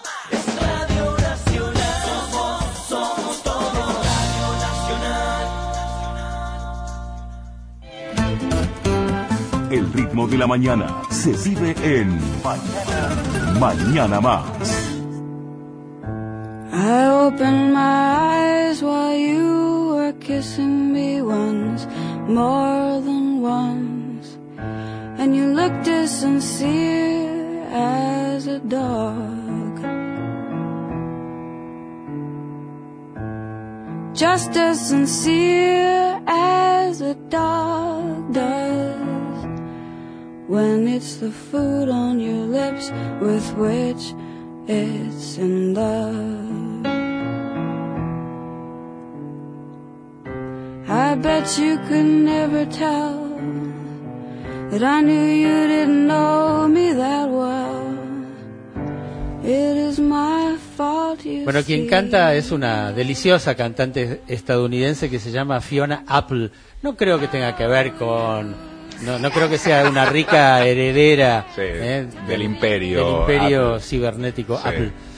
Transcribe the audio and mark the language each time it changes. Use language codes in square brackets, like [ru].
[es] Es radio, es Radio Nacional. Somos todos Radio Nacional. de la mañana se vive en Mañana Más. [en] I opened my eyes while you were kissing me once, more than once. And you looked as sincere as a dog. Just as sincere as a dog does when it's the food on your lips with which it's in love. I bet you could never tell that I knew you didn't know me that well. It is my fault, you see. [es] Bueno, quien canta es una deliciosa cantante estadounidense que se llama Fiona Apple. No creo que tenga que ver con... No creo que sea una rica heredera, sí, del imperio. Del imperio Apple. Cibernético, sí. Apple.